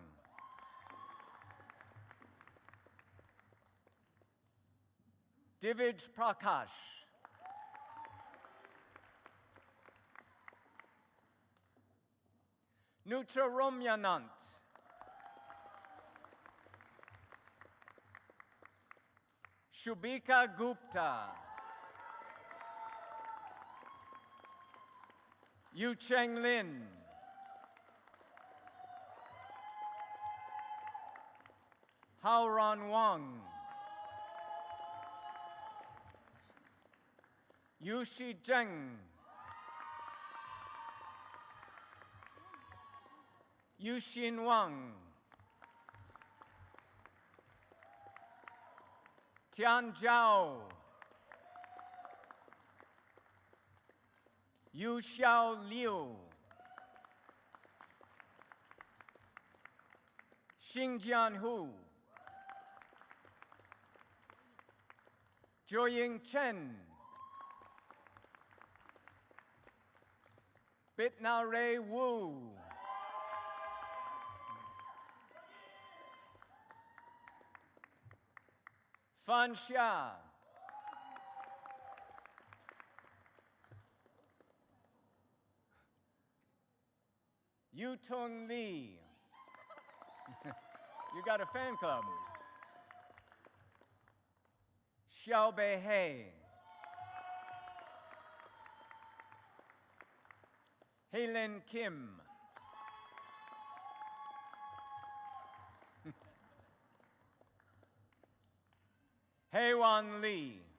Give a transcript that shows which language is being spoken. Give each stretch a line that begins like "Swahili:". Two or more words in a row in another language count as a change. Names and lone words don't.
English: Divij Prakash. Nutra Romyanant. Shubika Gupta. Yu Cheng Lin. Hao Ron Wang. Yu Shi Zheng. Yu Xin Wang. Tian Zhao. Yu Xiao Liu. Xingjian Hu. Joying Chen. Bitna Ray Wu. Fan Xia. Yu Tung Lee. You got a fan club. Xiao Bei He. Haylin Kim. Haewon Lee.